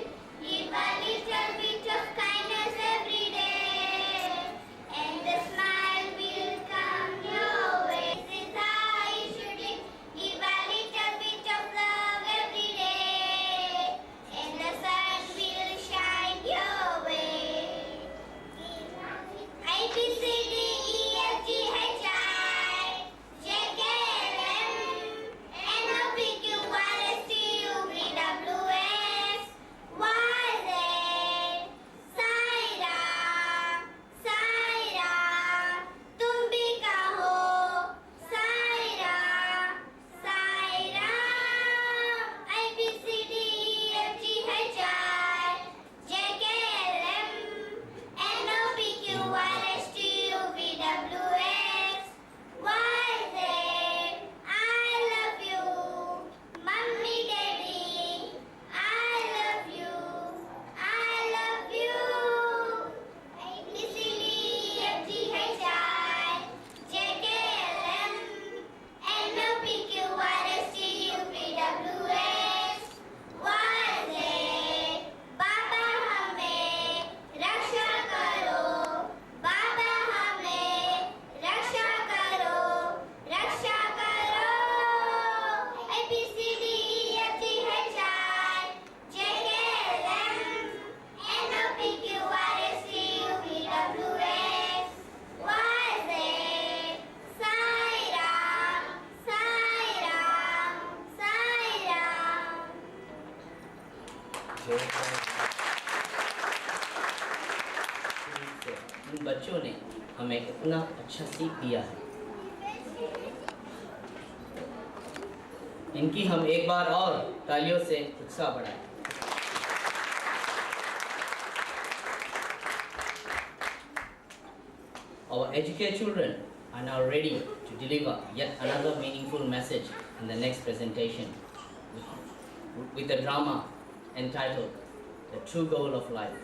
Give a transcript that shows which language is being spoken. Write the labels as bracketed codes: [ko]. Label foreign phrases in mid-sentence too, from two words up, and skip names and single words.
[en] Give a little bit of kindness every day, and the smile will come your way. This is how you should live. Give a little bit of love every day, and the sun will shine your way. A B C D E F G H I J K L M N O P Q R S T U V W X Y Z. [hi] साई राम तुम भी कहो साई राम [en] I B C D E F G H I J K L M N O P Q R S T U V W X Y Z. I love you, Mummy, Daddy. I love you. I love you. A B C D E F G H I J K L M N O P Q R S T U V W X Y Z. [hi] बाबा हमें रक्षा करो, बाबा हमें रक्षा करो, रक्षा करो. [en] A B C D E F G H I J K L M N O P Q R S T U V W X Y Z. [hi] साई राम साई राम साई राम. इन बच्चों ने हमें इतना अच्छा सीख दिया है। इनकी हम एक बार और तालियों से उत्साह बढ़ाएं। [en] Our educated children are now ready to deliver yet another meaningful message in the next presentation with a drama entitled The True Goal of Life.